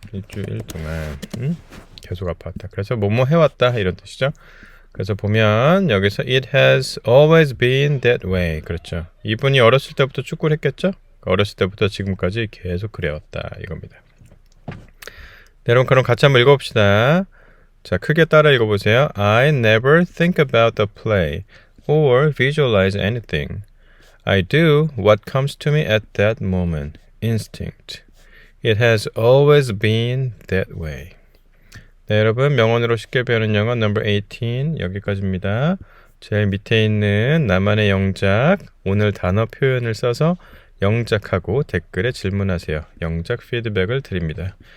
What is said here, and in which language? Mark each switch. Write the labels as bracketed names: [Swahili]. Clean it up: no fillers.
[Korean] 일주일 동안 계속 아팠다. 그래서 뭐뭐 해왔다 이런 뜻이죠. 그래서 보면 여기서 [English] it has always been that way. [Korean] 그렇죠. 이분이 어렸을 때부터 축구를 했겠죠. 어렸을 때부터 지금까지 계속 그래왔다 이겁니다. 네, 여러분 그럼 같이 한번 읽어봅시다. 자, 크게 따라 읽어보세요. [English] I never think about the play or visualize anything. I do what comes to me at that moment. Instinct. It has always been that way. [Korean] 네, 여러분 명언으로 쉽게 배우는 영어 넘버 18 여기까지입니다. 제일 밑에 있는 나만의 영작 오늘 단어 표현을 써서 영작하고 댓글에 질문하세요. 영작 피드백을 드립니다.